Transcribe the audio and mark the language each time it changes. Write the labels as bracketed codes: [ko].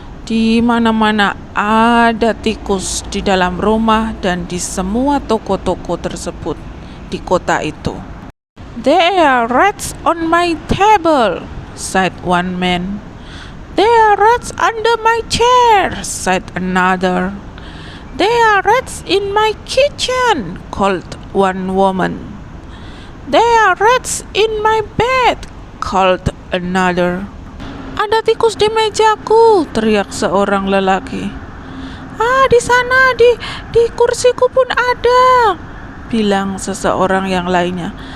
[id] Di mana-mana ada tikus di dalam rumah dan di semua toko-toko tersebut di kota itu. [en] "There are rats on my table," said one man. "There are rats under my chair," said another. "There are rats in my kitchen," called one woman. "There are rats in my bed," called another. [id] "Ada tikus di mejaku," teriak seorang lelaki. Di sana di kursiku pun ada," bilang seseorang yang lainnya.